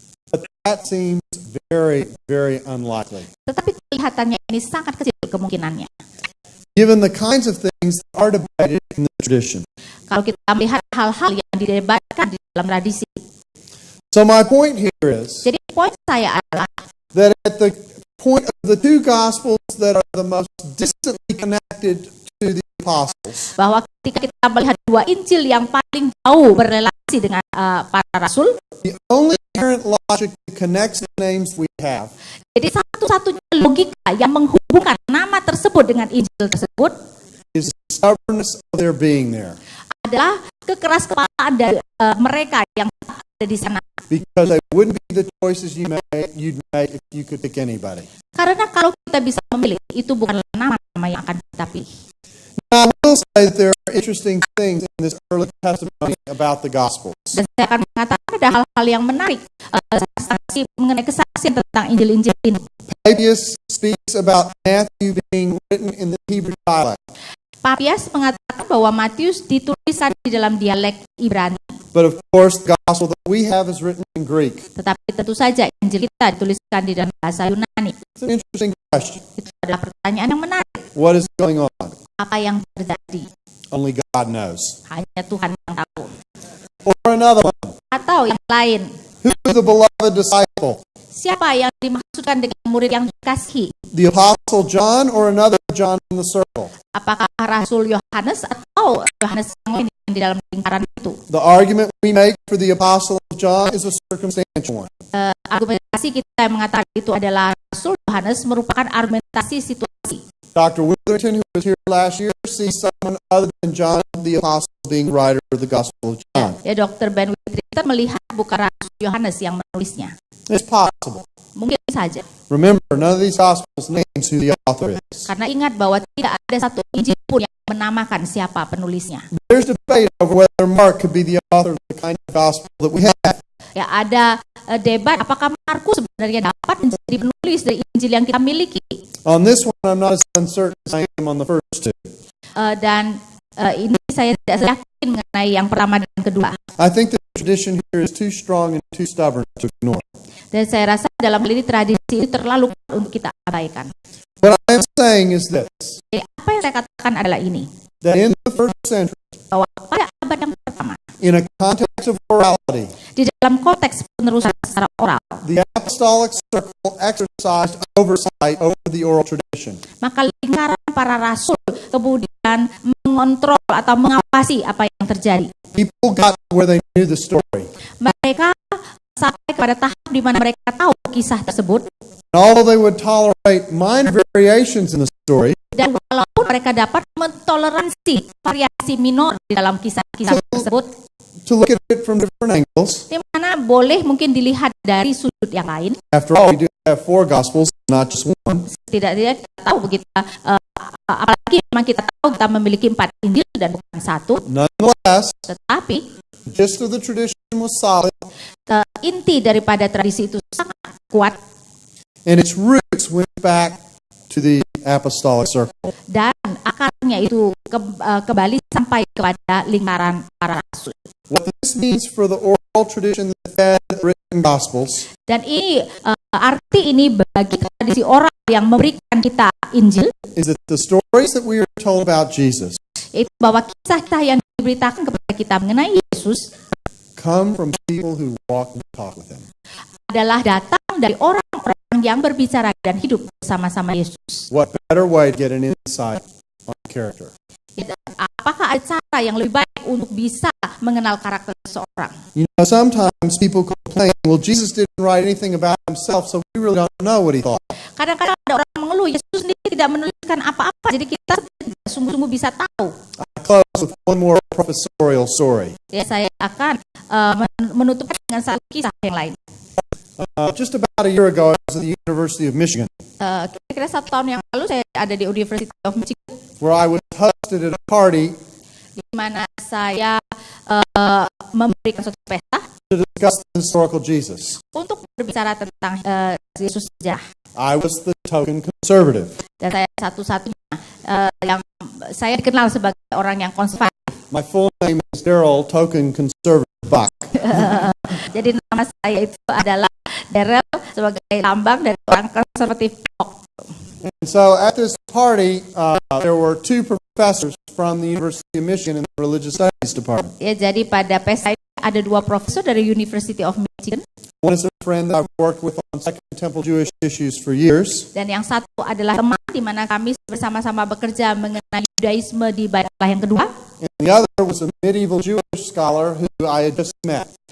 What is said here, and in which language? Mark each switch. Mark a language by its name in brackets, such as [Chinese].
[English] But that seems very, very unlikely. [Indonesian] Tetapi kelihatannya ini sangat kecil kemungkinannya. [English] Given the kinds of things that are debated in the tradition. [Indonesian] Kalau kita melihat hal-hal yang didebatkan di dalam tradisi. [English] So my point here is [Indonesian] Jadi poin saya adalah [English] that at the point of the two Gospels that are the most distantly connected to the apostles, [Indonesian] bahwa ketika kita melihat dua Injil yang paling jauh berrelasi dengan para rasul, [English] the only inherent logic that connects the names we have [Indonesian] jadi satu-satunya logika yang menghubungkan nama tersebut dengan Injil tersebut [English] is the stubbornness of their being there. [Indonesian] adalah kekeras-kepalaan dari mereka yang ada di sana. [English] Because they wouldn't be the choices you'd make if you could pick anybody. [Indonesian] Karena kalau kita bisa memilih, itu bukanlah nama-nama yang akan kita pilih. [English] Now, I will say that there are interesting things in this early testimony about the Gospels. [Indonesian] Dan saya akan mengatakan ada hal-hal yang menarik mengenai kesaksian tentang Injil-Injil ini. [English] Papias speaks about Matthew being written in the Hebrew dialect. [Indonesian] Papias mengatakan bahwa Matius dituliskan di dalam dialek Ibrani. [English] But of course, the Gospel that we have is written in Greek. [Indonesian] Tetapi tentu saja Injil kita dituliskan di dalam bahasa Yunani. [English] It's an interesting question. [Indonesian] Itu adalah pertanyaan yang menarik. [English] What is going on? [Indonesian] Apa yang terjadi? [English] Only God knows. [Indonesian] Hanya Tuhan yang tahu. [English] Or another one. [Indonesian] Atau yang lain, [English] Who is the beloved disciple? [Indonesian] siapa yang dimaksudkan dengan murid yang dikasihi? [English] The Apostle John or another John in the circle? [Indonesian] Apakah Rasul Yohanes atau Yohanes yang lain di dalam lingkaran itu? [English] The argument we make for the Apostle of John is a circumstantial one. [Indonesian] Argumentasi kita yang mengatakan itu adalah Rasul Yohanes merupakan argumentasi situasi. [English] Dr. Witherton, who was here last year, sees someone other than John the Apostle being writer of the Gospel of John. [Indonesian] Ya, Dr. Ben Witherton melihat bukan Rasul Yohanes yang menulisnya. [English] It's possible. [Indonesian] Mungkin saja. [English] Remember, none of these Gospels names who the author is. [Indonesian] Karena ingat bahwa tidak ada satu Injil pun yang menamakan siapa penulisnya. [English] There's debate over whether Mark could be the author of the kind of Gospel that we have. [Indonesian] Ya, ada debat apakah Markus sebenarnya dapat menjadi penulis dari Injil yang kita miliki. [English] On this one, I'm not as uncertain as I am on the first two. [Indonesian] Ini saya tidak yakin mengenai yang pertama dan kedua. [English] I think the tradition here is too strong and too stubborn to ignore. [Indonesian] Dan saya rasa dalam hal ini tradisi itu terlalu kuat untuk kita abaikan. [English] What I am saying is this, [Indonesian] Jadi apa yang saya katakan adalah ini, [English] that in the first century, [Indonesian] bahwa pada abad yang pertama, [English] in a context of orality, [Indonesian] di dalam konteks penerusan secara oral, [English] the apostolic circle exercised oversight over the oral tradition. [Indonesian] maka lingkaran para rasul kemudian mengontrol atau mengawasi apa yang terjadi. [English] People got where they knew the story. [Indonesian] Mereka sampai kepada tahap di mana mereka tahu kisah tersebut, [English] And although they would tolerate minor variations in the story, [Indonesian] dan walaupun mereka dapat mentoleransi variasi minor di dalam kisah-kisah tersebut, [English] to look at it from different angles, [Indonesian] di mana boleh mungkin dilihat dari sudut yang lain. [English] after all, we do have 4 Gospels, not just one. [Indonesian] Tidak kita tahu begitu, apalagi memang kita tahu kita memiliki 4 Injil dan bukan 1. [English] Nonetheless, [Indonesian] Tetapi [English] the gist of the tradition was solid, [Indonesian] inti daripada tradisi itu sangat kuat [English] and its roots went back to the apostolic circle. [Indonesian] dan akarnya itu kembali sampai kepada lingkaran para rasul. [English] What this means for the oral tradition that fed written Gospels [Indonesian] Dan ini arti ini bagi tradisi orang yang memberikan kita Injil, [English] is that the stories that we are told about Jesus [Indonesian] itu bahwa kisah-kisah yang diberitakan kepada kita mengenai Yesus [English] come from people who walk and talk with him. [Indonesian] adalah datang dari orang-orang yang berbicara dan hidup bersama-sama Yesus. [English] What better way to get an insight on character? [Indonesian] Apakah ada cara yang lebih baik untuk bisa mengenal karakter seseorang? [English] You know, sometimes people complain, well, Jesus didn't write anything about himself, so we really don't know what he thought. [Indonesian] Kadang-kadang ada orang mengeluh 20, Yesus sendiri tidak menuliskan apa-apa, jadi kita sungguh-sungguh bisa tahu. [English] I close with one more professorial story. [Indonesian] Ya, saya akan menutupkan dengan satu kisah yang lain. [English] Just about a year ago, I was at the University of Michigan, [Indonesian] Kira-kira 1 tahun yang lalu saya ada di University of Michigan, [English] where I was hosted at a party [Indonesian] di mana saya memberikan suatu pesta [English] to discuss the historical Jesus. [Indonesian] untuk berbicara tentang Yesus sejarah. [English] I was the token conservative. [Indonesian] Dan saya satu-satunya yang saya dikenal sebagai orang yang konservatif. [English] My full name is Daryl Token Conservative Buck. [Indonesian] Jadi nama saya itu adalah Daryl sebagai lambang dari orang konservatif. [English] And so at this party, there were 2 professors from the University of Michigan in the Religious Studies Department. [Indonesian] Ya, jadi pada pesta itu ada 2 profesor dari University of Michigan. [English] One is a friend that I've worked with on Second Temple Jewish issues for years. [Indonesian] Dan yang satu adalah teman di mana kami bersama-sama bekerja mengenai Yudaisme di Baitul yang kedua. [English] And the other was a medieval Jewish scholar who I had just met.